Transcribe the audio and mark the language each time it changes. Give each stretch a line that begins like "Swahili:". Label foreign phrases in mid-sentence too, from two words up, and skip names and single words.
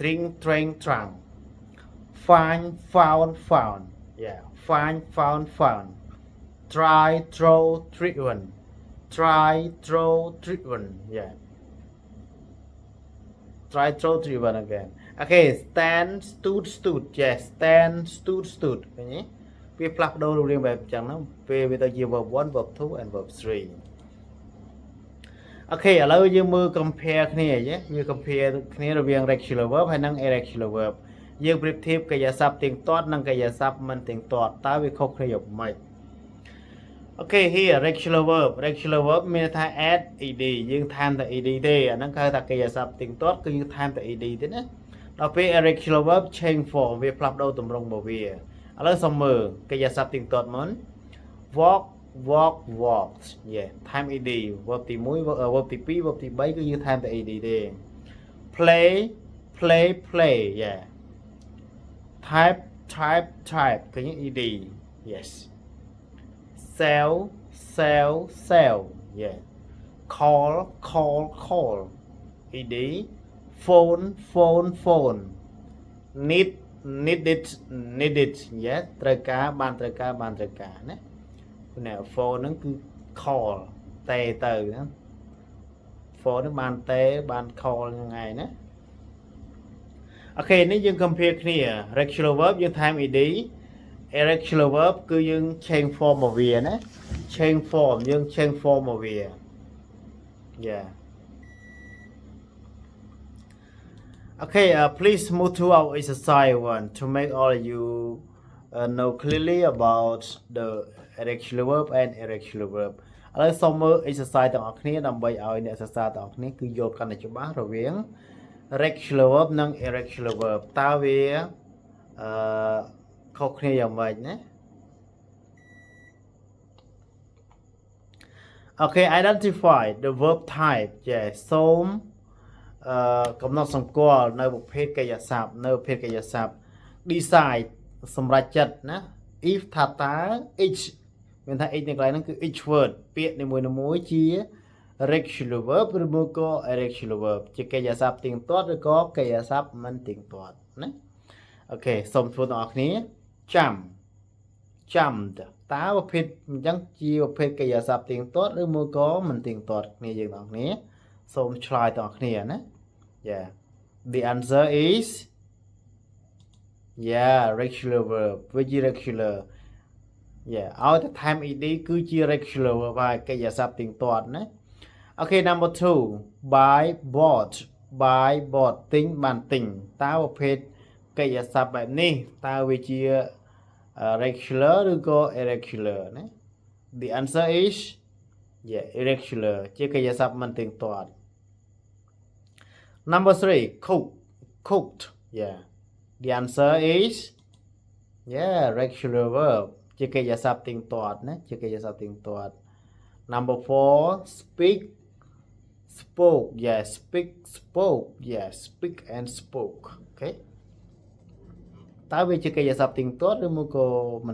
English: Drink, drank, drunk. Find, found. Yeah, find, found. Try, throw, driven. Try, throw, driven. Yeah. Try throw 3 again. Okay, stand, stood. Yes, stand, stood.
Khmer: ឃើញទេវាផ្លាស់ប្ដូររូបរាងបែបអញ្ចឹងហ្នឹងពេលវាទៅជា
English: verb 1 verb 2 and verb 3 Okay
Khmer: ឥឡូវយើងមើល compare គ្នាយេយើង compare គ្នារវាង
English: regular verb
Khmer: ហើយនិង
English: irregular verb
Khmer: យើងប្រៀបធៀបកិរិយាសព្ទទៀងទាត់និងកិរិយាសព្ទមិនទៀងទាត់តើវាខុសគ្នាយ៉ាងម៉េច
English: Okay here regular verb
Khmer: មានថា
English: add ed
Khmer: យើងថែមតែ ed ទេអាហ្នឹងគេហៅថាកិរិយាសព្ទទៀងទាត់គឺយើងថែមតែ ed ទេណាដល់ពេល
English: irregular verb change form
Khmer: វាផ្លាស់ប្ដូរទម្រង់របស់វាឥឡូវសូមមើលកិរិយាសព្ទទៀងទាត់មុន
English: walked yeah ថែម ed verb ទី1 verb ទី2 verb ទី3
Khmer: គឺយើងថែមតែ
English: ed ទេ play yeah type ឃើញ ed yes sell yeah call ed phone needed yeah
Khmer: ត្រូវការបានត្រូវការណាណែ phone ហ្នឹងគឺ call តែទៅណា phone ហ្នឹងបានតែបាន call ហ្នឹងឯងណាអូខេនេះយើង compare គ្នា
English: regular verb
Khmer: យើងថែម ed
English: irregular verb
Khmer: គឺយើង
English: change form
Khmer: មកវាណា
English: change form
Khmer: យើង
English: change form
Khmer: មកវា yeah
English: Okay please move to our exercise 1 to make all of you know clearly about the irregular verb and irregular verb
Khmer: ឥឡូវសូមមើល exercise ទាំងអស់គ្នាដើម្បីឲ្យអ្នកសិក្សាទាំងអស់គ្នាគឺយល់កាន់តែច្បាស់រវាង regular verb និង irregular verb តើវា ខុសគ្នាយ៉ាងម៉េចណា
English: Okay identify the verb type
Khmer: ចាសូមកំណត់សម្គាល់នៅប្រភេទ កិរិយាសព្ទនៅប្រភេទកិរិយាសព្ទ decide សម្រាប់ចិត្តណា if ថាតើ each មានថា each នៅកន្លែងហ្នឹងគឺ
English: each word
Khmer: ពាក្យនីមួយៗជា
English: regular verb
Khmer: ឬមួយក៏
English: irregular verb
Khmer: ជាកិរិយាសព្ទទៀងទាត់ឬក៏កិរិយាសព្ទមិនទៀងទាត់ណាអូខេសូមធ្វើទាំងអស់គ្នា ចាំតើប្រភេទអញ្ចឹងជាប្រភេទកិរិយាសព្ទទៀងទាត់ឬមួយក៏មិនទៀងទាត់គ្នាយើងទាំងអស់គ្នាសូមឆ្លើយទាំងអស់គ្នាណា
English: Yeah the answer is yeah regular verb
Khmer: វាជា
English: regular yeah
Khmer: ឲ្យតែ
English: time ed
Khmer: គឺជា
English: regular verb
Khmer: ហើយកិរិយាសព្ទទៀងទាត់ណា
English: Okay number 2 buy bought
Khmer: ទិញបានទិញតើប្រភេទកិរិយាសព្ទបែបនេះតើវាជា
English: regular ឬក៏ irregular
Khmer: ណា
English: The answer is yeah irregular
Khmer: ជាកិរិយាសព្ទមិនទៀងទាត់
English: Number 3 cooked yeah The answer is yeah regular verb
Khmer: ជាកិរិយាសព្ទទៀងទាត់ណាជាកិរិយាសព្ទទៀងទាត់
English: Number 4 spoke yeah speak and spoke okay
Khmer: តើវាជាកិរិយាសព្ទទៀងទាត់ឬមួយក៏មិន